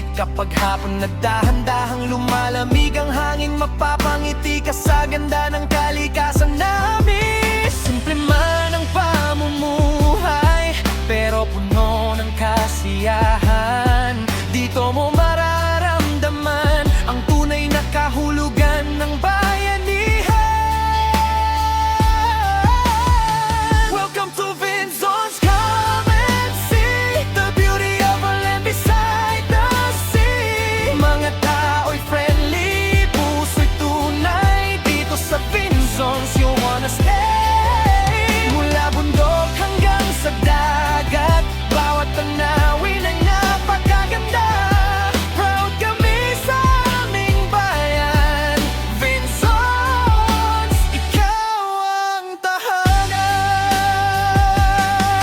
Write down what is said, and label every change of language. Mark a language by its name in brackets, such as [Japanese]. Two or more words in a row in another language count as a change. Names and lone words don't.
[Filipino] Kapag hapon nagdahan-dahang lumalamig ang hangin, mapapangiti ka sa ganda ng kalikasan namin. Simple man ang pamumuhay, pero puno ng kasiyahan. Dito mo mararamdaman ang tunay na kahulugan ng bayanihan. [English] Welcome to Vinzons, come and see the beauty of our land beside the sea. [Filipino] Mga tao'y friendly, puso'y tunay. Dito sa [English] Vinzons, you wanna stay. [Filipino] Mula bundok hanggang sa dagat, bawat tanawin ay napakaganda. Proud kami sa aming bayan, Vinzons, ikaw ang tahanan.